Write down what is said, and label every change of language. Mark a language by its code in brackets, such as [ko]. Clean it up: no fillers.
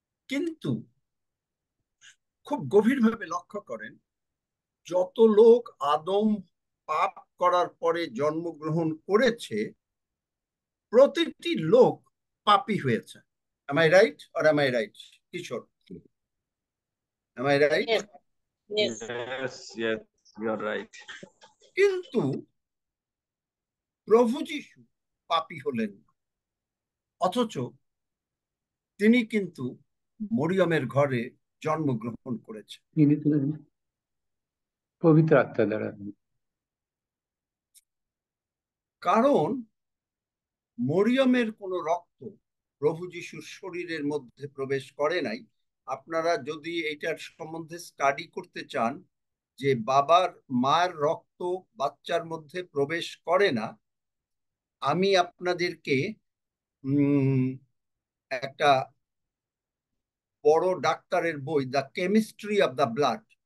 [bn] কিন্তু খুব গভীরভাবে লক্ষ্য করেন, যত লোক আদম পাপ করার পরে জন্মগ্রহণ করেছে, প্রতিটি লোক পাপী হয়েছে। [en] Am I right or am I right, Kishore? Am I right? Yes, yes, you are right. [bn] কিন্তু প্রভু যিশু পাপী হলেন, অথচ তিনি কিন্তু মরিয়মের ঘরে জন্মগ্রহণ করেছেন। তিনি পবিত্র আত্মা দ্বারা। কারণ মরিয়মের কোনো রক্ত প্রভু যিশুর শরীরের মধ্যে প্রবেশ করে নাই। আপনারা যদি এটার সম্বন্ধে স্টাডি করতে চান যে বাবার মায়ের রক্ত বাচ্চার মধ্যে প্রবেশ করে না, আমি আপনাদেরকে একটা বড় ডাক্তারের বই, the chemistry of the blood